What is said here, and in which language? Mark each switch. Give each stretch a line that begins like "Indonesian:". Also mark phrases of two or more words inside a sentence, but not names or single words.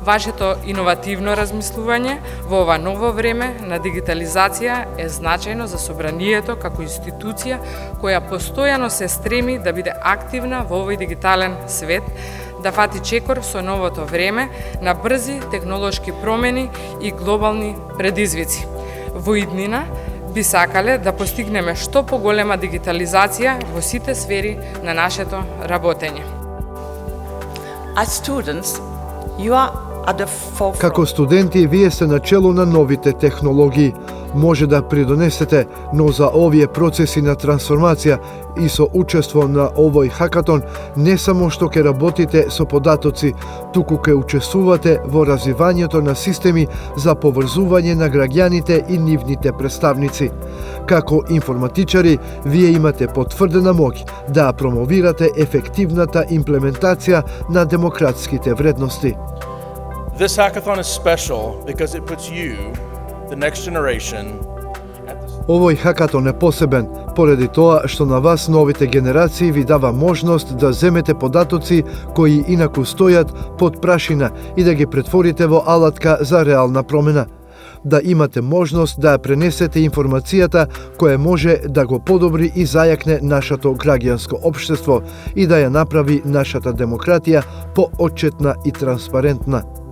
Macedonian: Вашето иновативно размислување во ова ново време на дигитализација е значајно за собранието како институција која постојано се стреми да биде активна во овој дигитален свет, да фати чекор со новото време на брзи технолошки промени и глобални предизвици. Во иднина би сакале да постигнеме што поголема дигитализација во сите сфери на нашето работење.
English: As students, you are at the forefront.
Macedonian: Како студенти, вие сте начело на новите технологии. Може да придонесете, но за овие процеси на трансформација и со учество на овој хакатон, не само што ќе работите со податоци, туку ќе учествувате во развивањето на системи за поврзување на граѓаните и нивните представници. Како информатичари, вие имате потврдена моќ да промовирате ефективната имплементација на демократските вредности.
English: This hackathon is special because it puts you, the next generation,
Macedonian: Овој хакатон е посебен, поради тоа што на вас новите генерации ви дава можност да земете податоци кои инаку стојат под прашина и да ги претворите во алатка за реална промена. Да имате можност да ја пренесете информацијата која може да го подобри и зајакне нашето граѓанско општество и да ја направи нашата демократија поотчетна и транспарентна.